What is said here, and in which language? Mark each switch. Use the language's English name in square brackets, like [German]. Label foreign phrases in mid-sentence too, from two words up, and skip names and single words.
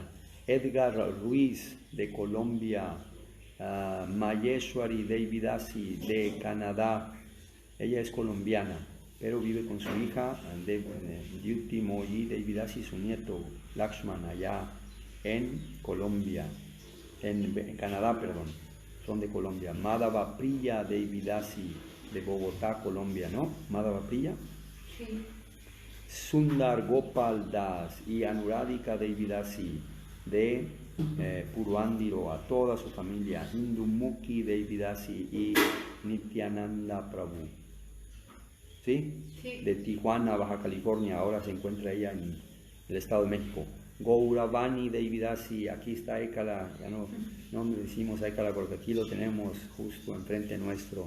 [Spanish] Edgar Ruiz de Colombia, Mayeshwari Devi Dasi de Canadá, ella es colombiana, pero vive con su hija Dyuti Moyi Devi Dasi y su nieto Lakshman allá en Colombia, en Canadá, perdón, son de Colombia. Madhava Priya Devi Dasi de Bogotá, Colombia, ¿no? Madhava Priya. Sí. Sundar Gopal Das y Anuradhika Devi Dasi de Purvandiro, a toda su familia. Indumukhi Devi Dasi y Nityananda Prabhu. ¿Sí? Sí. De Tijuana, Baja California, ahora se encuentra ella en el Estado de México. Gauravani Devi Dasi, aquí está Ekala, ya no le decimos Ekala porque aquí lo tenemos justo enfrente nuestro.